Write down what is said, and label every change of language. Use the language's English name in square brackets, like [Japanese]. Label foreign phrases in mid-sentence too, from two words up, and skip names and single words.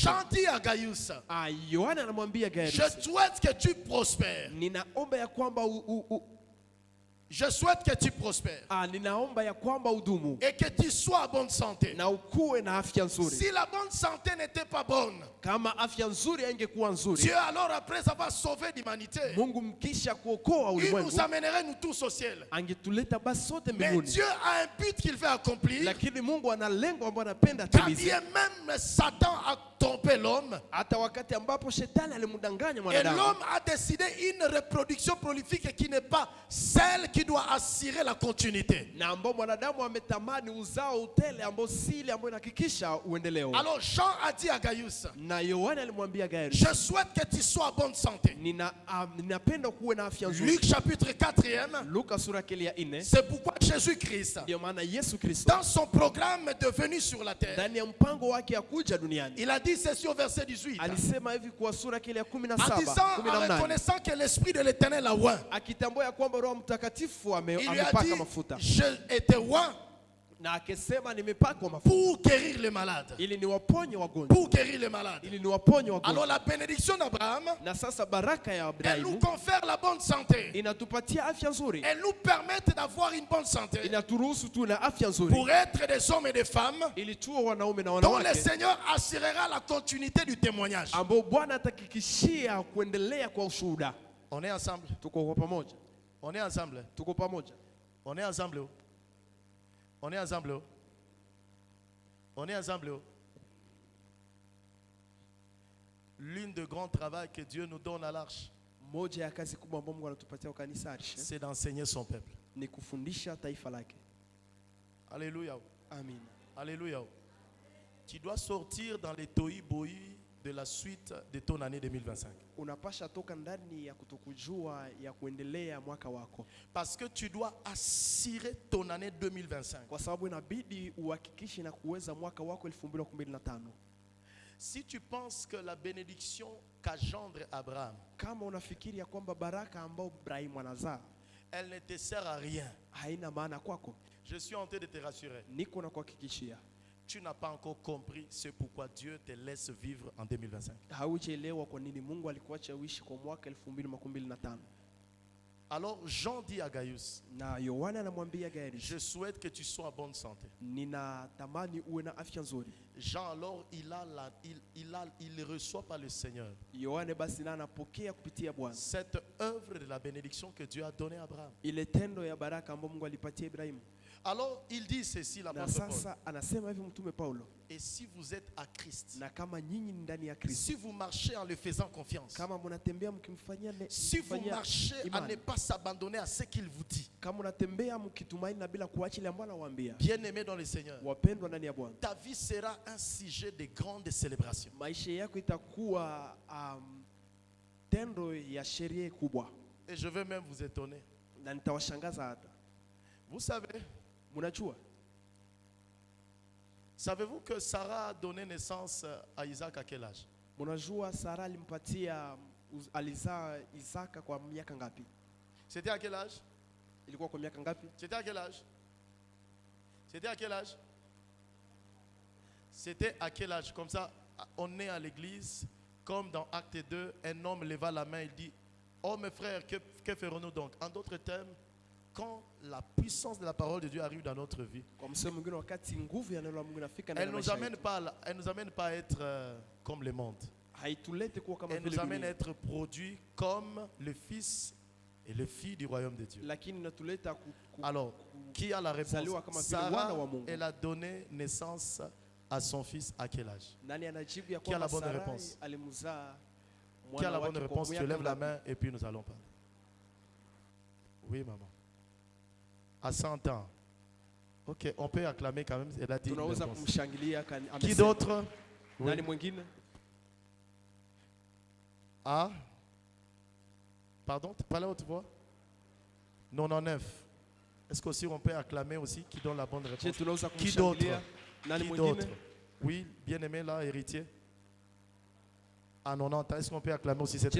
[French] Jean dit à Gaius, [Swahili] Yohana anamwambia Gaius, [French] je souhaite que tu prospères. [Swahili] ninaomba ya kwamba [French] Je souhaite que tu prospères. [Swahili] ninaomba ya kwamba udumu [French] Et que tu sois en bonne santé. [Swahili] na ukuwe na afya nzuri. [French] Si la bonne santé n'était pas bonne, [Swahili] Kama afya nzuri haingekuwa nzuri, [French] Dieu alors après avoir sauvé l'humanité, [Swahili] Mungu mkisha kuokoa [French] il [Swahili] ulimwengu [French] nous amènerait nous tous au ciel. [Swahili] angetuleta basi sote [French] Mais [Swahili] mbinguni. [French] Dieu a un but qu'il veut accomplir. [Swahili] Lakini Mungu ana lengo ambalo anapenda [French] Quand [Swahili] atimize. [French] bien même Satan a trompé l'homme, [Swahili] Hata wakati ambapo shetani alimdanganya [French] et [Swahili] mwanadamu, [French] l'homme a décidé une reproduction prolifique qui n'est pas celle qui doit assurer la continuité. [Swahili] na ambao mwanadamu ametamani uzao utele ambao si ile ambayo inahakikisha uendeleo. [French] Alors Jean a dit à Gaius, [Swahili] Na Yohana alimwambia Gaius, [French] je souhaite que tu sois en bonne santé. [Swahili] ninapenda kuwe na afya nzuri. [French] Luc chapitre 4e, [Swahili] Luka sura ya 4. [French] c'est pourquoi Jésus-Christ, [Swahili] Ndio maana Yesu Kristo [French] dans son programme de venue sur la terre, [Swahili] ndani ya mpango wake ya kuja duniani [French] il a dit ceci au verset 18. [Swahili] alisema hivi kwa sura ya [French] En 17, disant, en 18, reconnaissant que l'Esprit de l'Éternel a oint, [Swahili] akitambua ya kwamba Roho Mtakatifu [French] il lui a [Swahili] amepaka [French] dit, [Swahili] mafuta, [French] je étais oint [Swahili] na akisema nimepakwa mafuta [French] pour guérir les malades. [Swahili] ili niwaponye wagonjwa, [French] Pour guérir les malades. [Swahili] ili niwaponye wagonjwa. [French] Alors la bénédiction d'Abraham, [Swahili] Na sasa baraka ya [French] elle nous [Swahili] Abrahamu [French] confère la bonne santé. [Swahili] inatupatia afya nzuri, [French] Elle nous permet d'avoir une bonne santé [Swahili] inaturuhusu tu na afya nzuri [French] pour être des hommes et des femmes [Swahili] ili tuwe wanaume na [French] dont le [Swahili] wanawake [French] Seigneur assurera la continuité du témoignage. [Swahili] ambao Bwana atahakikishia kuendelea kwa ushuhuda. [French] On est ensemble. [Swahili] Tuko kwa pamoja, [French] On est ensemble. [Swahili] tuko pamoja, [French] On est ensemble. On est ensemble. On est ensemble. L'une des grands travaux que Dieu nous donne à l'Arche, [Swahili] moja ya kazi kubwa ambayo Mungu anatupatia kwa kanisa Arshe [French] c'est d'enseigner son peuple. [Swahili] ni kufundisha taifa lake. [French] Alléluia. Amen. Alléluia. Tu dois sortir dans les tohu-bohu de la suite de ton année 2025. [Swahili] Unapasha toka ndani ya kutokujua ya kuendelea mwaka wako, [French] Parce que tu dois assurer ton année 2025. [Swahili] kwa sababu inabidi uhakikishe na kuweza mwaka wako 2025. [French] Si tu penses que la bénédiction qu'engendre Abraham, [Swahili] Kama unafikiri ya kwamba baraka ambayo Ibrahimu anazaa [French] elle ne te sert à rien, [Swahili] haina maana kwako, [French] je suis en train de te rassurer. [Swahili] niko na kuhakikishia [French] Tu n'as pas encore compris ce pourquoi Dieu te laisse vivre en 2025. [Swahili] haujaelewa kwa nini Mungu alikuacha uishi kwa mwaka 2025. [French] Alors Jean dit à Gaius, [Swahili] Na Yohana anamwambia Gaius, [French] je souhaite que tu sois en bonne santé. [Swahili] ninatamani uwe na afya nzuri. [French] Jean alors il reçoit par le Seigneur [Swahili] Yohana basi na anapokea kupitia Bwana [French] cette œuvre de la bénédiction que Dieu a donnée à Abraham. [Swahili] ile tendo ya baraka ambayo Mungu alipatia Ibrahimu. [French] Alors il dit ceci, [Swahili] Na [French] l'apôtre Paul. [Swahili] sasa anasema hivi mtume Paulo, [French] Et si vous êtes à Christ, [Swahili] na kama nyinyi ni ndani ya Kristo, [French] si vous marchez en le faisant confiance, [Swahili] kama mnatembea mkimfanyia [French] si vous marchez à ne pas s'abandonner à ce qu'il vous dit, [Swahili] kama unatembea mkitumaini na bila kuacha ile ambayo anawaambia, [French] bien-aimé dans le Seigneur, [Swahili] wapendwa ndani ya Bwana, [French] ta vie sera un sujet de grande célébration. [Swahili] maisha yako itakuwa tendo ya sherehe kubwa, [French] Et je veux même vous étonner. [Swahili] na nitawashangaza hata [French] Vous savez, [Swahili] Munajua? [French] savez-vous que Sarah a donné naissance à Isaac à quel âge? [Swahili] Munajua Sara alimpatia alizaa Isaka kwa miaka ngapi? [French] C'était à quel âge? [Swahili] Ilikuwa kwa miaka ngapi? [French] C'était à quel âge? C'était à quel âge? C'était à quel âge? Comme ça, on est à l'église, comme dans Acte 2, un homme leva la main, il dit, oh mes frères, que ferons-nous donc? En d'autres termes, quand la puissance de la parole de Dieu arrive dans notre vie, [Swahili] Kwa msemo mwingine wakati nguvu ya neno la Mungu inafika [French] elle [Swahili] ndani ya [French] nous [Swahili] maisha [French] amène [Swahili] yetu, [French] pas, elle nous amène pas à être comme le monde. [Swahili] haitulete kuwa kama [French] Elle [Swahili] vile [French] nous amène à [Swahili] dunia, [French] être produits comme le fils et le fille du royaume de Dieu. [Swahili] lakini inatuleta [French] Alors, qui a la réponse? [Swahili] Zaliwa kama vile wana Sarah, wa Mungu. [French] elle a donné naissance à son fils à quel âge? [Swahili] nani anajibu ya [French] Qui a la [Swahili] kwamba [French] bonne [Swahili] Sarai [French] réponse? [Swahili] alimzaa [French] Qui a la bonne [Swahili] wake kwa [French] réponse? Tu [Swahili] miaka [French] lèves la [Swahili] ngapi? [French] main et puis nous allons parler. Oui, maman. À 100 ans. Ok, on peut acclamer quand même. Elle a dit une [Swahili] Tunaweza [French] réponse. [Swahili] kumshangilia [French] Qui [Swahili] amesema. [French] d'autre? Oui. [Swahili] Nani mwingine? Ah. [French] Pardon, tu parles à haute voix? 99. Est-ce qu'aussi on peut acclamer aussi qui donne la bonne Je réponse? [Swahili] tunaweza [French] Qui d'autre? [Swahili] kumshangilia. Nani [French] Qui [Swahili] mwingine? [French] d'autre? Oui, bien-aimé là, héritier. À 90 ans, est-ce qu'on peut acclamer aussi cette